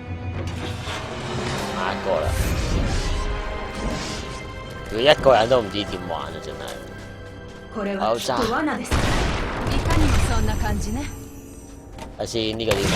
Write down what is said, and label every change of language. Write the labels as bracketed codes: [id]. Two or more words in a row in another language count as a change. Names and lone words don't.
[yue] 下一個啦，佢一個人都唔知點玩啊！真係。 [ja] これはきっと罠です。いかにもそんな感じね。 [yue] 睇先呢個點玩？